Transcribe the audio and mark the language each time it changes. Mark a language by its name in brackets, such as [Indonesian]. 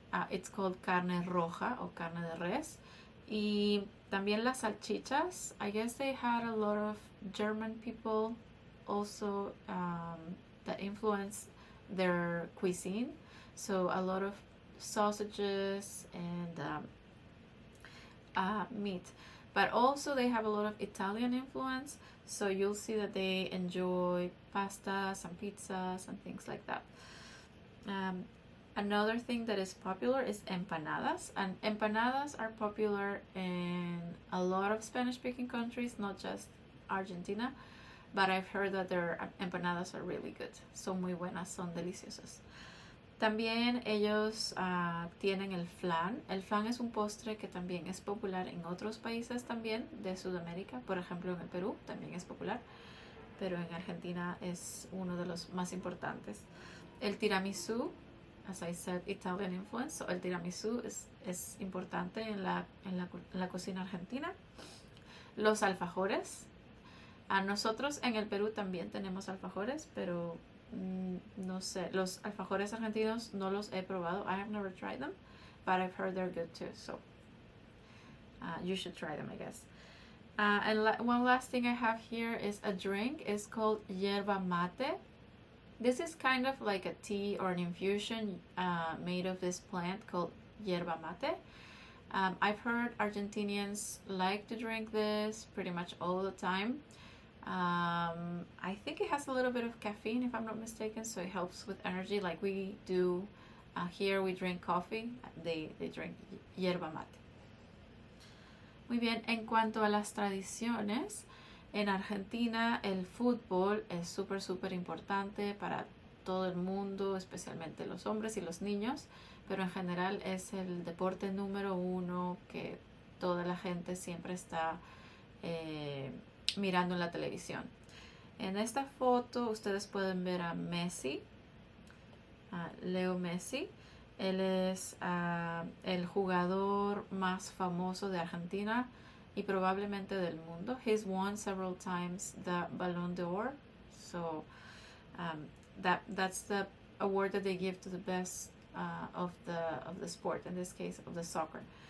[English] It's called [Spanish] carne roja o carne de res. Y también las salchichas. [English] I guess they had a lot of German people also that influenced their cuisine. So a lot of sausages and meat. but also they have a lot of Italian influence, so you'll see that they enjoy pastas and pizzas and things like that. Another thing that is popular is empanadas, and empanadas are popular in a lot of Spanish-speaking countries, not just Argentina, but I've heard that their empanadas are really good. [Spanish] Son muy buenas, son deliciosas. También ellos tienen el flan. El flan es un postre que también es popular en otros países también de Sudamérica. Por ejemplo, en el Perú también es popular, pero en Argentina es uno de los más importantes. [English] El tiramisú, as I said, Italian influence. [Spanish] So el tiramisú es importante en la cocina argentina. Los alfajores. A nosotros en el Perú también tenemos alfajores, pero no sé, los alfajores argentinos no los he probado. [English] I have never tried them, but I've heard they're good too. So you should try them, I guess. And one last thing I have here is a drink. It's called yerba mate. This is kind of like a tea or an infusion made of this plant called yerba mate. I've heard Argentinians like to drink this pretty much all the time. I think it has a little bit of caffeine, if I'm not mistaken, so it helps with energy like we do here. We drink coffee, they drink yerba mate. [Spanish] Muy bien, en cuanto a las tradiciones, en Argentina el fútbol es súper importante para todo el mundo, especialmente los hombres y los niños, pero en general es el deporte número uno que toda la gente siempre está mirando en la televisión. En esta foto ustedes pueden ver a Messi, Leo Messi. Él es el jugador más famoso de Argentina y probablemente del mundo. [English] He's won several times the Ballon d'Or, so that's the award that they give to the best of the sport, in this case of the soccer.